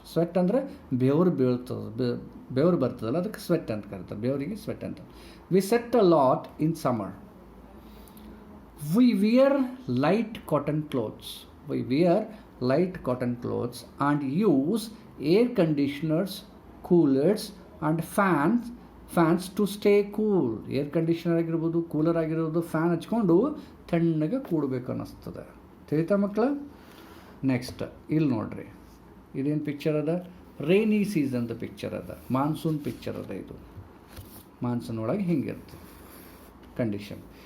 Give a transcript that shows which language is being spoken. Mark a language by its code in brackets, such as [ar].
[kn] Sweat ಅಂದರೆ ಬೆವರು ಬೀಳ್ತದೆ, ಬೆವರು ಬರ್ತದಲ್ಲ, ಅದಕ್ಕೆ ಸ್ವೆಟ್ ಅಂತ ಕರೀತಾರೆ. ಬೆವರಿಗೆ ಸ್ವೆಟ್ ಅಂತ. We sweat a lot in summer. [en] We wear light cotton clothes. We wear light cotton clothes and use air conditioners, coolers and fans to stay cool. [kn] Air conditioner ಆಗಿರ್ಬೋದು, ಕೂಲರ್ ಆಗಿರ್ಬೋದು, fan ಹಚ್ಕೊಂಡು ತಣ್ಣಗೆ ಕೂಡಬೇಕು ಅನ್ನಿಸ್ತದೆ. ತಿಳಿತಾ ಮಕ್ಕಳ? Next ಇಲ್ಲಿ ನೋಡ್ರಿ, ಇದೇನು ಪಿಕ್ಚರ್ ಅದ? ರೈನಿ ಸೀಸನ್ದು ಪಿಕ್ಚರ್ ಅದ, ಮಾನ್ಸೂನ್ ಪಿಕ್ಚರ್ ಅದ. ಇದು ಮಾನ್ಸೂನ್ ಒಳಗೆ ಹಿಂಗಿರ್ತದೆ ಕಂಡೀಷನ್.